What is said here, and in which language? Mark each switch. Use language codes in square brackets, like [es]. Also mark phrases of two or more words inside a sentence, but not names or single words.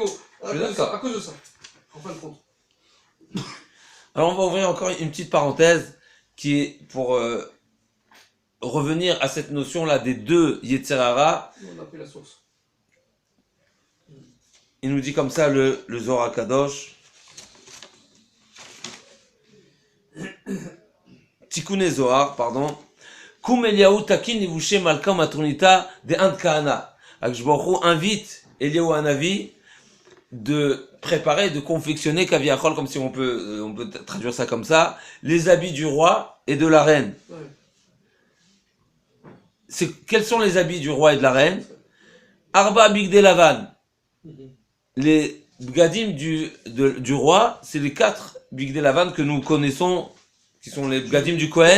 [fr] À cause de ça. En fin de compte. Alors on va ouvrir encore une petite parenthèse qui est pour revenir à cette notion-là des deux Yetzerara. On a pris la source. Il nous dit comme ça le Zohar Kadosh. Tikkun Zohar, pardon. [arc] קום אליהו תקין לבושי מלכא מטרוניתא דאנת כהנא. [he] הקדוש ברוך הוא [fr] invite Eliyahu Hanavi de préparer, de confectionner Kaviachol, comme si on peut traduire ça comme ça, les habits du roi et de la reine. Ouais. Quels sont les habits du roi et de la reine? [he] ארבע בגדי לבן. [fr] Les bgadim du roi, c'est les 4 [he] בגדי לבן [fr] que nous connaissons, qui sont les bgadim du Kohen.